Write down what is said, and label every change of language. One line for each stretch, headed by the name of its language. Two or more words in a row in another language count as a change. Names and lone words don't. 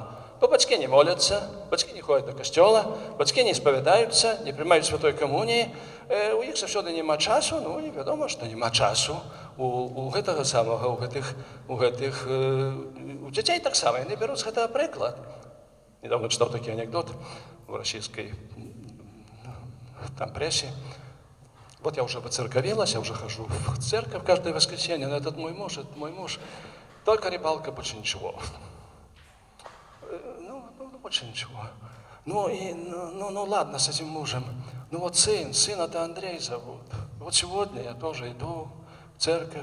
Belarusian: Бо бацькі не моляцца, бацькі не ходзяць да касцёла, бацькі не спавядаюцца, не прымаюць святой камуніі, у іх заўсёды няма часу, ну і вядома, што няма часу у гэтага самага, у дзяцей таксама, яны бяруць з гэтага прыклад.
Russian: Недавно читал такі анекдот в расійскай там прессе. Вот я уже воцерковилась, я уже хожу в церковь каждое воскресенье, но этот мой муж, только рыбалка, больше ничего. Больше ничего. Ну ладно с этим мужем. Ну вот сына-то Андрей зовут. Вот сегодня я тоже иду в церковь.